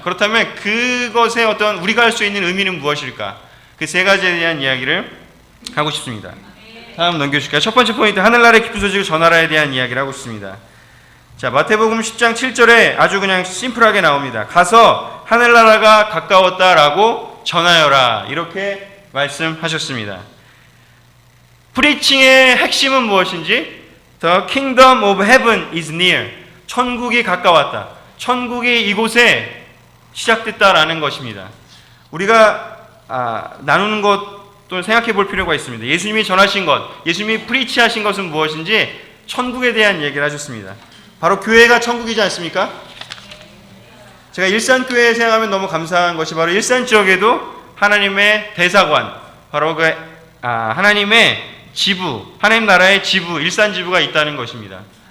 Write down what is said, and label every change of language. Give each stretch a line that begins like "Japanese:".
Korean: 그렇다면 그것의 어떤 우리가 할 수 있는 의미는 무엇일까? 그 세 가지에 대한 이야기를 하고 싶습니다. 다음 넘겨주실까요? 첫 번째 포인트, 하늘나라의 기쁜 소식을 전하라에 대한 이야기를 하고 있습니다. 자, 마태복음 10장 7절에 아주 그냥 심플하게 나옵니다. 가서 하늘나라가 가까웠다라고 전하여라, 이렇게 말씀하셨습니다. 프리칭의 핵심은 무엇인지,
English: The kingdom of heaven is near.
Korean: 천국이 가까웠다. 천국이 이곳에 시작됐다라는 것입니다. 우리가 나누는 것 또는 생각해 볼 필요가 있습니다. 예수님이 전하신 것, 예수님이 프리치하신 것은 무엇인지 천국에 대한 얘기를 하셨습니다. 바로 교회가 천국이지 않습니까? 제가 일산교회에 생각하면 너무 감사한 것이 바로 일산 지역에도 하나님의 대사관, 바로 그 하나님의 지부, 하나님 나라의 지부, 일산 지부가 있다는 것입니다.